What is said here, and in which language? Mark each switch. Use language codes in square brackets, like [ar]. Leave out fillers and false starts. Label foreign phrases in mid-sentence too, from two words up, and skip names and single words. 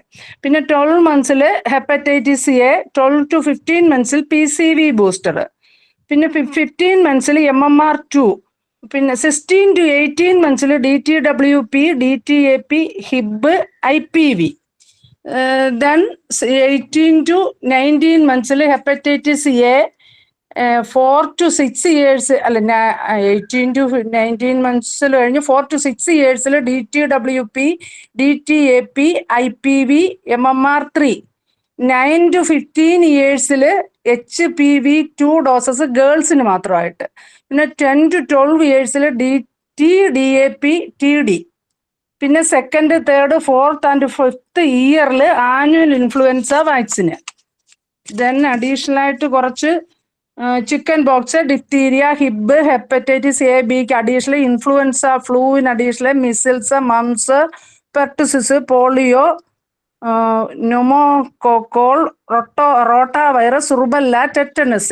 [ml] പിന്നെ 12 മന്ത്സിൽ ഹെപ്പറ്റൈറ്റിസ് A, 12 to 15 മന്ത്സിൽ [en] PCV booster, [ml] പിന്നെ 15 മന്ത്സിൽ MMR2, പിന്നെ 16 to 18 മന്ത്സിൽ DTWP, DTAP, HIB, IPV. Then 18 to 19 മന്ത്സിൽ ഹെപ്പറ്റൈറ്റിസ് A, [en] 4 to 6 years [ml] അല്ല 18 to 19 മന്ത്സിൽ കഴിഞ്ഞ് [en] 4 to 6 years [ml] ൽ DTWP, DTAP, IPV, MMR3. 9 to 15 yearsൽ HPV2 ഡോസസ് ഗേൾസിന് മാത്രമായിട്ട്. പിന്നെ 10 to 12 yearsൽ DT, DAP, TD. പിന്നെ [en] 2nd, 3rd, 4th and 5th [ml] ഇയറിൽ [en] annual influenza vaccine. then additional [ml] ആയിട്ട് കുറച്ച് [en] chicken box, diphtheria, Hib, hepatitis A, [ml] Bക്ക് [en] additional influenza, [ml] ഫ്ലൂവിന് [en] additional measles, mumps, pertussis, polio, pneumococcal, rotavirus, rubella, tetanus.